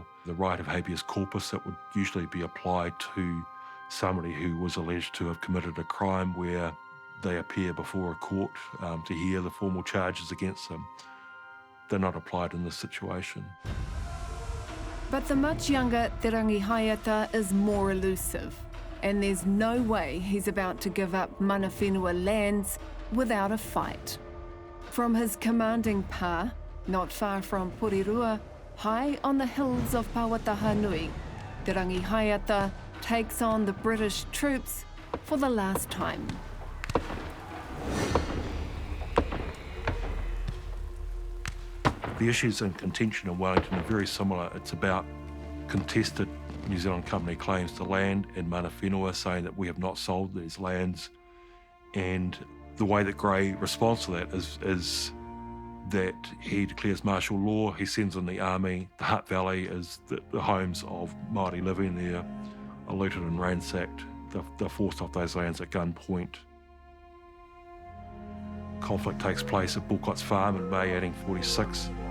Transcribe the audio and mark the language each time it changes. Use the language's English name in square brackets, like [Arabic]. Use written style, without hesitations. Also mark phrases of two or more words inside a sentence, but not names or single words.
[English] The right of habeas corpus that would usually be applied to somebody who was alleged to have committed a crime, where they appear before a court to hear the formal charges against them. They're not applied in this situation. But the much younger Te Rangihaiata is more elusive, and there's no way he's about to give up [Māori] mana whenua [English] lands without a fight. From his commanding pā, not far from Porirua, high on the hills of Pāwataha Nui, Te Rangihaiata takes on the British troops for the last time. The issues in contention in Wellington are very similar. It's about contested New Zealand Company claims to land and [Māori] mana whenua, [English] saying that we have not sold these lands. And the way that Grey responds to that is that he declares martial law, he sends in the army. The Hutt Valley is the homes of Māori living there, are looted and ransacked. They're forced off those lands at gunpoint. Conflict takes place at Bulcott's Farm in May 1846.